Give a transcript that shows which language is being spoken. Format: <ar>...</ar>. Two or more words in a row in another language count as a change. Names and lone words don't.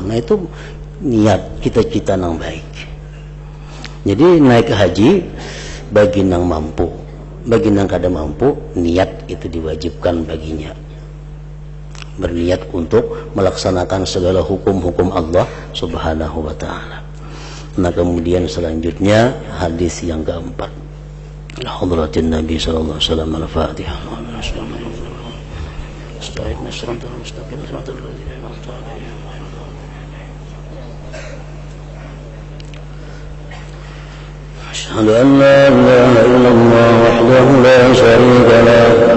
<id>Nah itu niat cita-cita nang baik. Jadi naik haji bagi nang mampu, bagi nang kada mampu, niat itu diwajibkan baginya. Berniat untuk melaksanakan segala hukum-hukum Allah</id> <ar>سبحانه وتعالى.</ar> <id>Nah kemudian selanjutnya hadis yang keempat.</id> <ar>حضرة النبي صلى الله عليه وسلم الفاتحة. أشهد أن لا إله إلا الله وحده لا شريك له.</ar>